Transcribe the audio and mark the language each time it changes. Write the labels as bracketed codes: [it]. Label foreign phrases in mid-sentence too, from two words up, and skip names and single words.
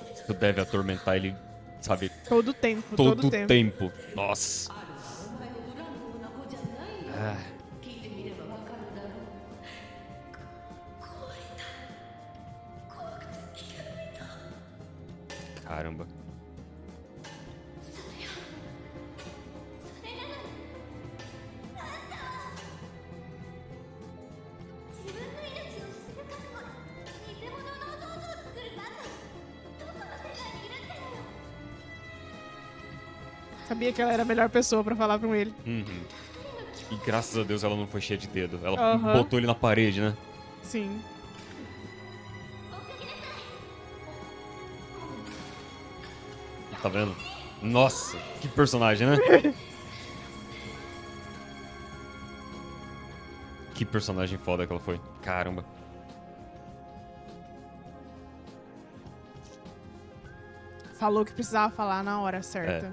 [pt] Naruto deve atormentar ele, sabe, Todo tempo, todo todo o tempo. tempo. Nossa. [ja] お前の恨むような子じゃないよ Ah, 聞いてみればわかるだろう怖いんだ怖くて聞けないんだ [pt] caramba. [ja] それよそれなのにあんたは自分の命を捨てる覚悟で偽物の弟を作るバカどこの世界にいるんだよ [pt] Sabia que ela era a melhor pessoa pra falar com ele. Uhum. E graças a Deus ela não foi cheia de dedo. Ela Aham. botou ele na parede, né? Sim. [ja] 追っかけなさい [pt] Tá vendo? Nossa, que personagem, né? Que personagem foda que ela foi. Caramba. Falou que precisava falar na hora certa.